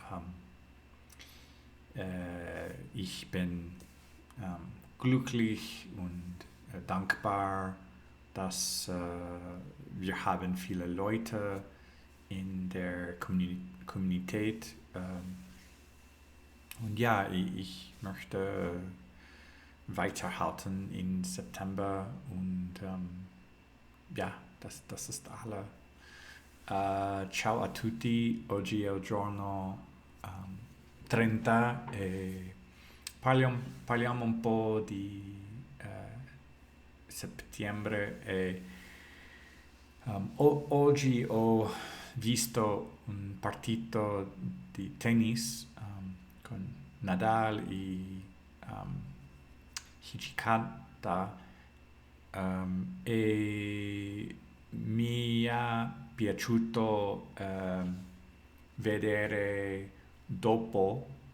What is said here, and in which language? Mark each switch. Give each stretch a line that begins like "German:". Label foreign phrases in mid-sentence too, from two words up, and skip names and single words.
German: ich bin glücklich und dankbar, dass wir haben viele Leute in der Communität und ja, ich möchte weiterhalten im September und ja, das ist alle.
Italian: Ciao a tutti, oggi è il giorno 30 e parliamo un po' di settembre e oggi ho visto un partito di tennis con Nadal e Hijikata e mi è piaciuto vedere dopo